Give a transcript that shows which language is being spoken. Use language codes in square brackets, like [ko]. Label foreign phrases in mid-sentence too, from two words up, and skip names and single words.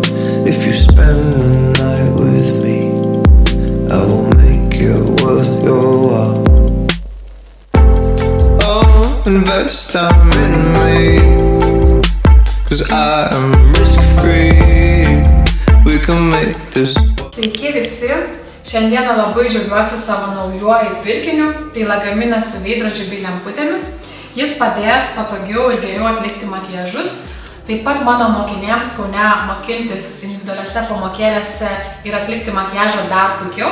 [en] If you spend the night with me, I will make it worth your while. Oh, invest time in me, 'cause I am risk-free. We can make this. [lt] Sveiki visi! Šiandieną labai džiaugiuosi savo naujuoju pirkiniu, tai lagaminas su veidrodžiu bei lemputėmis. Jis padės patogiau ir geriau atlikti makiažus. Taip pat mano mokinėms Kaune mokintis individualiose pamokėlėse ir atlikti makiažą dar puikiau.